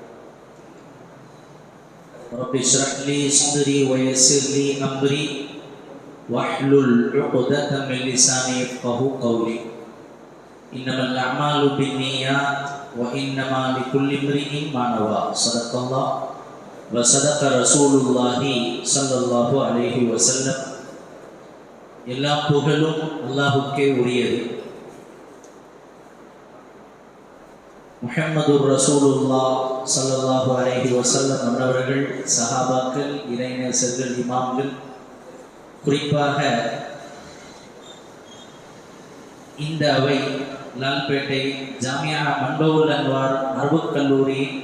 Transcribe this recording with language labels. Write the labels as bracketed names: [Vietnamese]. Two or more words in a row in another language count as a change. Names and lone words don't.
[Arabic] رب اشرح لي صدري ويسر لي أمري واحلل عقدة من لساني يفقهوا قولي. إنما الأعمال بالنيات وإنما لكل امرئ ما نوى. صدق الله وصدق رسول الله صلى الله عليه وسلم. [Tamil] எல்லா புகழும் அல்லாஹ்வுக்கே உரியது. [Arabic] محمد رسول الله صلى الله عليه وسلم [Tamil] அவர்கள், சஹாபாக்கள், இறைநேசர்கள், இமாம்கள், குறிப்பாக இந்த அவை லால்பேட்டை ஜாமியா மன்பவுல் அன்வார் அரபுக் கல்லூரி